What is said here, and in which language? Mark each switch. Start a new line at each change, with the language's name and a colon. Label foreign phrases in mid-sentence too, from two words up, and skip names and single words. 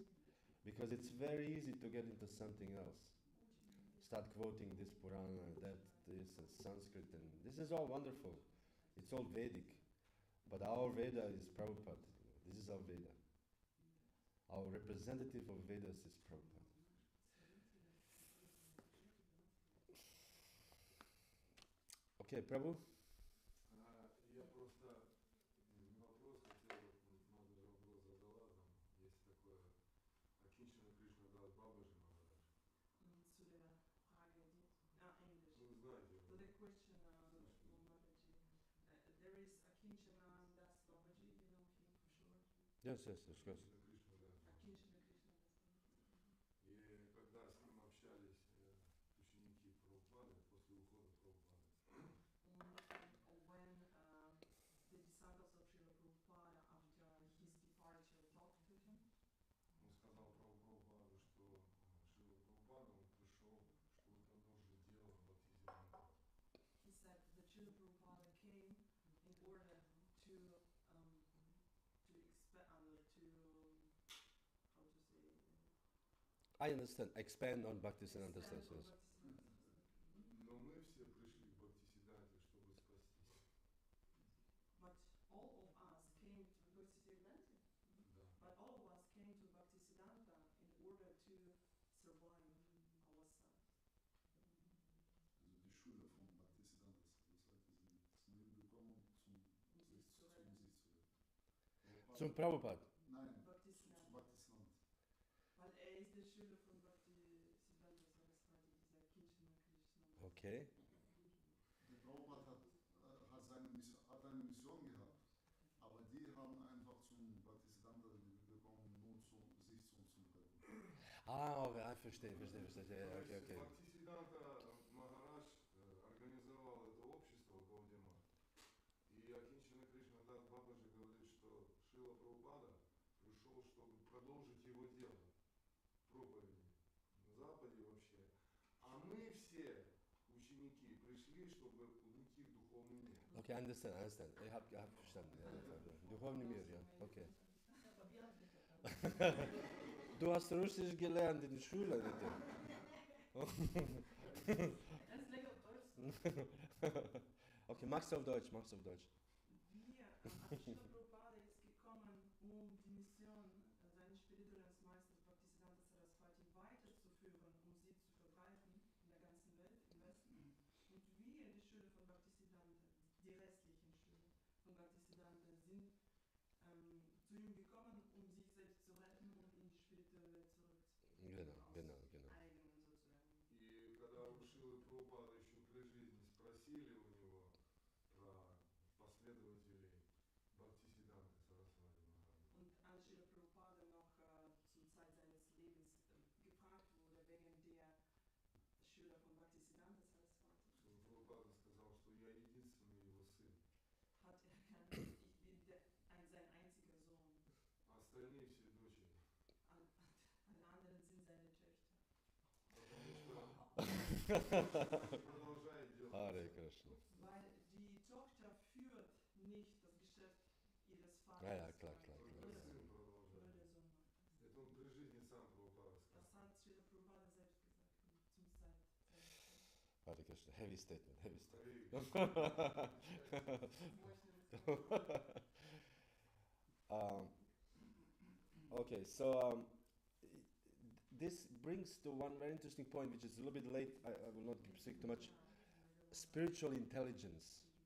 English: Because it's very easy to get into something else. start quoting this Purana, that, this, and Sanskrit, and this is all wonderful. It's all Vedic. But our Veda is Prabhupada. This is our Veda. Our representative of Vedas is Prabhupada. Okay, Prabhu?
Russian: Я просто не вопрос хотел, много же вопрос задала, там есть такое Акинчина Кришна Дас Бабаджи Махарадж.
German: Zu der Frage, Englisch.
Russian: Вы знаете So его.
English: the question, Babaji, there is Akinchana Das Babaji, you know him for sure. Yes, yes, of course.
Russian: Акинчина Кришна Дас. Akinchana Krishna Das Babaji. И когда с ним общались ученики Прабхупады после ухода Прабхупады,
English: And when the disciples of Srila Prabhupada, after his departure, talked to him,
Russian: он сказал Прабхупаду, что Шрила Прабхупада, он пришел, чтобы продолжить дело Бхактисиданта.
English: he said that Srila Prabhupada came in order to how to say, I understand. Expand on Bhaktisiddhanta expand on Saraswati. Bhaktisiddhanta.
Russian: Но мы все пришли к Бхактисиданте, чтобы спастись.
English: But all of us came to Bhaktisiddhanta.
Russian: Да.
English: But all of us came to Bhaktisiddhanta in order to survive ourselves.
German: Also die Schüler von Bhaktisiddhanta Saraswati sind zu ihm gekommen, um sich zu retten. Zum Prabhupada. Nein, zu Bhaktisiddhanta. Bhaktisiddhanta. Weil ist der Schüler von Bhaktisiddhanta Saraswati, dieser Kinchana Krishna. Okay. Der Prabhupada hat eine Mission gehabt, aber die haben einfach zum Bhaktisiddhanta gekommen, nur sich zu retten. Ah, okay, I verstehe. Ja, okay.
Russian: Бхактисиданта Махарадж организовал это общество Гаудима. И Акинчина Кришна Дас Бабаджи говорит, что Шрила Прабхупада пришел, чтобы продолжить его дело, проповеди на Западе вообще. А мы все, ученики, пришли, чтобы уйти в духовный мир.
English: Okay, I understand.
German: Ich hab verstanden. Ja,
Russian: духовный мир,
German: ja. Okay. Du hast Russisch gelernt in der Schule, bitte. Translate auf Deutsch. Okay, mach's auf Deutsch. Wir, Srila Prabhupada ist gekommen, um die Mission seines spirituellen Meisters Bhaktisiddhanta Saraswati weiterzuführen, um sie zu verbreiten in der ganzen Welt, im Westen. Und wir, die Schüler von Bhaktisiddhanta, die restlichen Schüler von Bhaktisiddhanta, sind zu ihm gekommen, um sich selbst zu retten und in die spirituelle Welt Genau. eigenen sozusagen.
Russian: И когда у Шрилы Прабхупады еще при жизни спросили у него про последователей Бхактисиданты Сарасвати Махарадж.
German: Und als Srila Prabhupada noch zur Zeit seines Lebens gefragt wurde, wegen der Schüler von Bhaktisiddhanta Saraswati,
Russian: Шрила Прабхупада сказал, что я единственный его сын,
German: hat er erkannt, ich bin sein einziger Sohn.
Russian: а остальные все дочери.
German: Alle anderen sind seine Töchter.
Russian: Потому что продолжает делать.
Sanskrit: Hare Krishna.
German: Weil die Tochter führt nicht das Geschäft ihres Vaters. Ja, klar.
Russian: Только сын
German: Nur
Russian: продолжает.
German: der Sohn macht das.
Russian: Это он при жизни сам Прабхупада
German: Das
Russian: сказал.
German: hat Srila Prabhupada selbst gesagt. Zum Zeit.
Sanskrit: Hare Krishna.
English: Heavy statement. Okay, so this brings to one very interesting point, which is a little bit late. I will not speak too much. Spiritual intelligence.